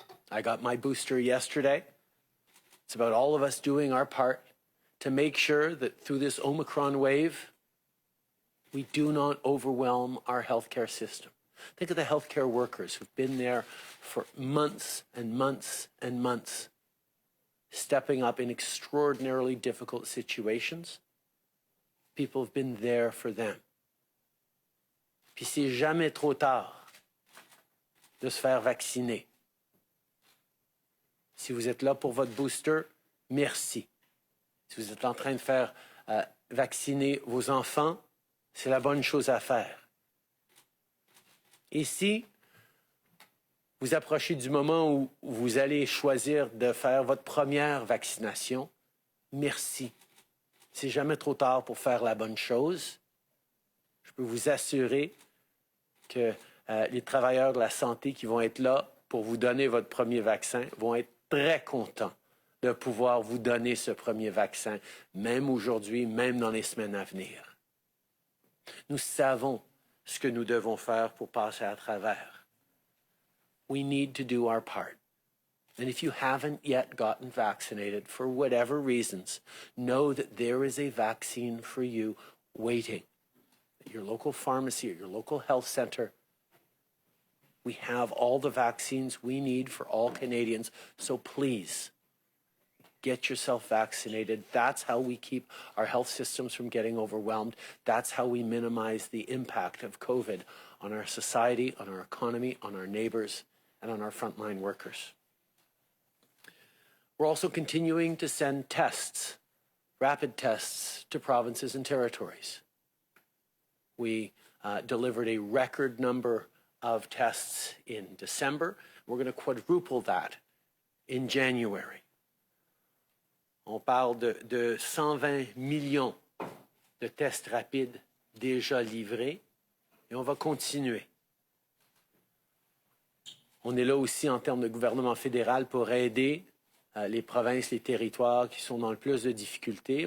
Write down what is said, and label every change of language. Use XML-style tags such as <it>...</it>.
<en>I got my booster yesterday. It's about all of us doing our part to make sure that through this Omicron wave, we do not overwhelm our healthcare system. Think of the healthcare workers who've been there for months and months and months, stepping up in extraordinarily difficult situations. People have been there for them.</en> <fr>Puis c'est jamais trop tard de se faire vacciner. Si vous êtes là pour votre booster, merci. Si vous êtes en train de faire vacciner vos enfants, c'est la bonne chose à faire. Et si vous approchez du moment où vous allez choisir de faire votre première vaccination, merci. C'est jamais trop tard pour faire la bonne chose. Je peux vous assurer que les travailleurs de la santé qui vont être là pour vous donner votre premier vaccin vont être très contents de pouvoir vous donner ce premier vaccin, même aujourd'hui, même dans les semaines à venir. Nous savons ce que nous devons faire pour passer à travers.</fr> <en>We need to do our part. And if you haven't yet gotten vaccinated for whatever reasons, know that there is a vaccine for you waiting at your local pharmacy, at your local health center. We have all the vaccines we need for all Canadians, so please get yourself vaccinated. That's how we keep our health systems from getting overwhelmed. That's how we minimize the impact of COVID on our society, on our economy, on our neighbors, and on our frontline workers. We're also continuing to send tests, rapid tests, to provinces and territories. We delivered a record number of tests in December. We're going to quadruple that in January.</en> <fr>On parle de 120 millions de tests rapides déjà livrés et on va continuer. On est là aussi en termes de gouvernement fédéral pour aider les provinces, les territoires qui sont dans le plus de difficultés.</fr>